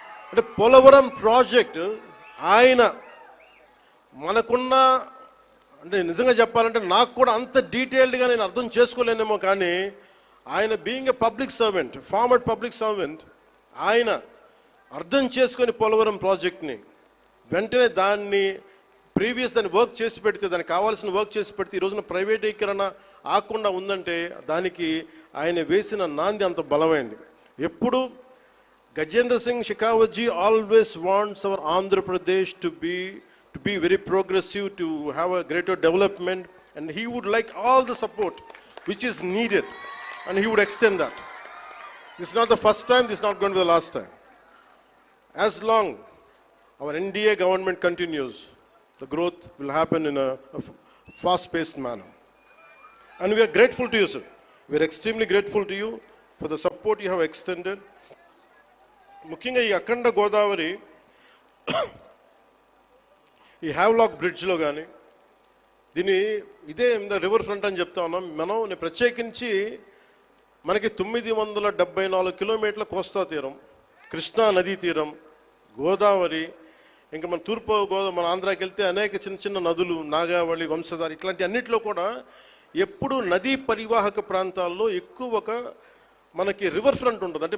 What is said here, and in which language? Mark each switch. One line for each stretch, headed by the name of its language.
Telugu: అంటే పోలవరం ప్రాజెక్ట్ ఆయన మనకున్న, అంటే నిజంగా చెప్పాలంటే నాకు కూడా అంత డీటెయిల్డ్గా నేను అర్థం చేసుకోలేనేమో, కానీ ఆయన being a public servant, farmer public servant, ఆయన అర్థం చేసుకొని పోలవరం ప్రాజెక్ట్ని వెంటనే దాన్ని వర్క్ చేసి పెడితే, దానికి కావాల్సిన వర్క్ చేసి పెడితే ఈ రోజున ప్రైవేటీకరణ ఆకుండా ఉందంటే దానికి ఆయన వేసిన నాంది అంత బలమైంది.
English: ఎప్పుడు Gajendra Singh Shekhawat ji always wants our Andhra Pradesh to be very progressive, to have a greater development, and he would like all the support which is needed, and he would extend that. This is not the first time, this is not going to be the last time. As long our NDA government continues, the growth will happen in a fast-paced manner. And we are grateful to you, sir. We are extremely grateful to you for the support you have extended.
Telugu: ముఖ్యంగా ఈ అఖండ గోదావరి ఈ Havelock బ్రిడ్జ్లో కానీ ఇదే river front అని చెప్తా ఉన్నాం మనం. ప్రత్యేకించి మనకి 974 కిలోమీటర్ల కోస్తా తీరం, కృష్ణా నదీ తీరం, గోదావరి, ఇంకా మన తూర్పు గోదావరి, మన ఆంధ్రాకి వెళ్తే అనేక చిన్న చిన్న నదులు, నాగావళి, వంశధార, ఇట్లాంటి అన్నింటిలో కూడా ఎప్పుడు నదీ పరివాహక ప్రాంతాల్లో ఎక్కువ మనకి రివర్ ఫ్రంట్ ఉంటుంది.